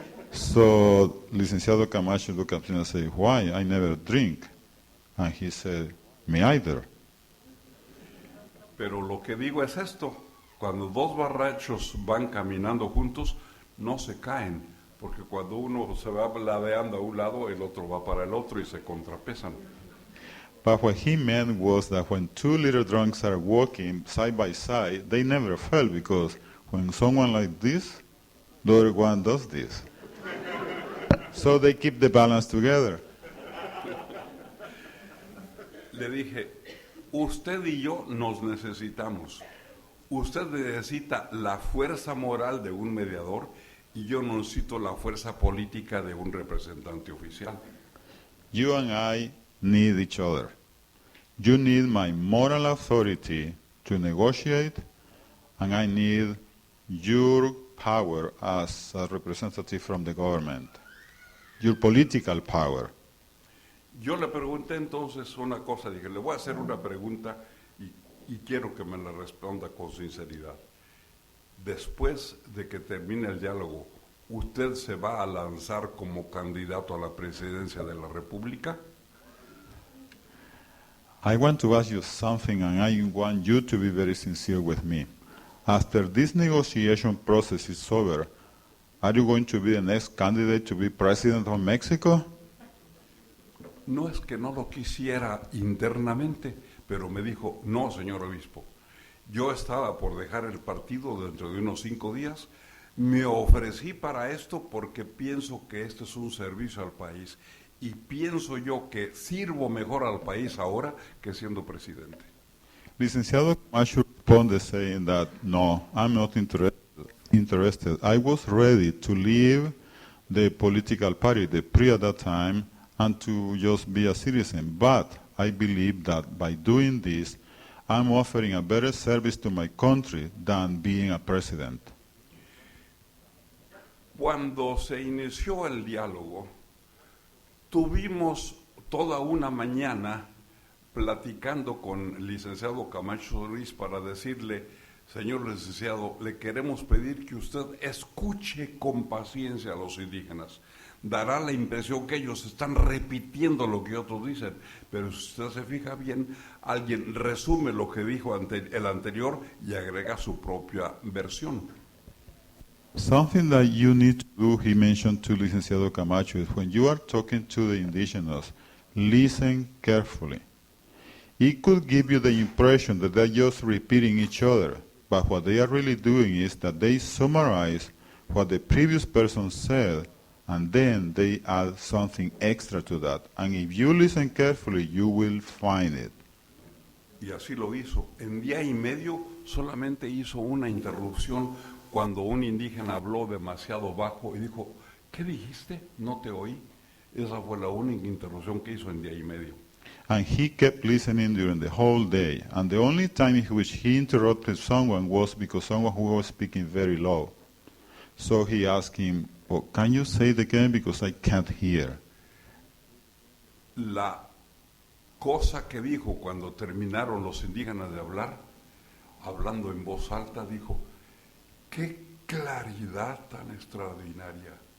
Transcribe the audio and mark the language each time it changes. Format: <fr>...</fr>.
<en>So Licenciado Camacho looked at him and said, why? I never drink. And he said, me either.</en> <es>Pero lo que digo es esto, cuando dos borrachos van caminando juntos, no se caen, porque cuando uno se va ladeando a un lado, el otro va para el otro y se contrapesan.</es> <en>But what he meant was that when 2-liter drunks are walking side by side, they never fell, because when someone like this, the other one does this. So they keep the balance together.</en> <es>Le dije, usted y yo nos necesitamos. Usted necesita la fuerza moral de un mediador y yo necesito la fuerza política de un representante oficial.</es> <en>You and I need each other. You need my moral authority to negotiate, and I need your power as a representative from the government, your political power.</en> <es>Yo le pregunté entonces una cosa, dije, le voy a hacer una pregunta y quiero que me la responda con sinceridad. Después de que termine el diálogo, ¿usted se va a lanzar como candidato a la presidencia de la República?</es> <en>I want to ask you something, and I want you to be very sincere with me. After this negotiation process is over, are you going to be the next candidate to be president of Mexico?</en> <es>No es que no lo quisiera internamente, pero me dijo, no, señor obispo, yo estaba por dejar el partido dentro de unos 5 días, me ofrecí para esto porque pienso que esto es un servicio al país y pienso yo que sirvo mejor al país ahora que siendo presidente.</es> <en>Licenciado Camacho responded saying that, no, I'm not interested. I was ready to leave the political party, the PRI at that time, and to just be a citizen. But I believe that by doing this, I'm offering a better service to my country than being a president.</en> <es>Cuando se inició el diálogo, tuvimos toda una mañana platicando con el licenciado Camacho Ruiz para decirle, señor licenciado, le queremos pedir que usted escuche con paciencia a los indígenas. Dará la impresión que ellos están repitiendo lo que otros dicen, pero si usted se fija bien, alguien resume lo que dijo el anterior y agrega su propia versión.</es> <en>Something that you need to do, he mentioned to Licenciado Camacho, is when you are talking to the indigenous, listen carefully. It could give you the impression that they're just repeating each other, but what they are really doing is that they summarize what the previous person said, and then they add something extra to that. And if you listen carefully, you will find it.</en> <es>Y así lo hizo. En día y medio solamente hizo una interrupción cuando un indígena habló demasiado bajo y dijo, ¿qué dijiste? No te oí. Esa fue la única interrupción que hizo en día y medio.</es> <en>And he kept listening during the whole day. And the only time in which he interrupted someone was because someone who was speaking very low. So he asked him, oh, can you say it again because I can't hear?</en> <es>La cosa que dijo cuando terminaron los indígenas de hablar, hablando en voz alta, dijo, ¡qué claridad tan extraordinaria!</es>